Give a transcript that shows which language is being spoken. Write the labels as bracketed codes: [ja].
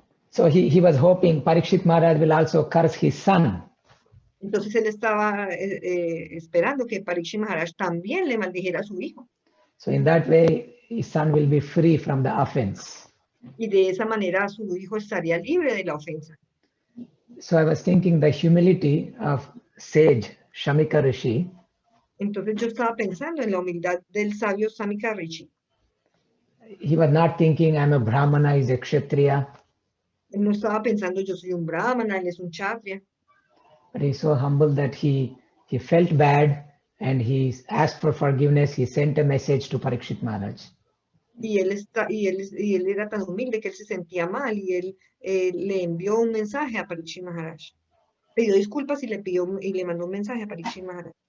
[en] So he was hoping Parikshit Maharaj will also curse his son. [es] Entonces él estaba esperando que Pariksit Maharaj también le maldijera a su hijo. [en] So in that way, his son will be free from the offense. [es] Y de esa manera su hijo estaría libre de la ofensa. [en] So I was thinking the humility of sage Shamika Rishi. [es] Entonces yo estaba pensando en la humildad del sabio Samika Rishi. [en] He was not thinking I'm a Brahmana, he's a Kshatriya. [es] Él no estaba pensando yo soy un brahmana, él es un kshatriya. [en] But he's so humble that he felt bad and he asked for forgiveness. He sent a message to Parikshit Maharaj. [es] Y él era tan humilde que él se sentía mal y él le envió un mensaje a Parikshit Maharaj. Pidió disculpas y le mandó un mensaje a Parikshit Maharaj.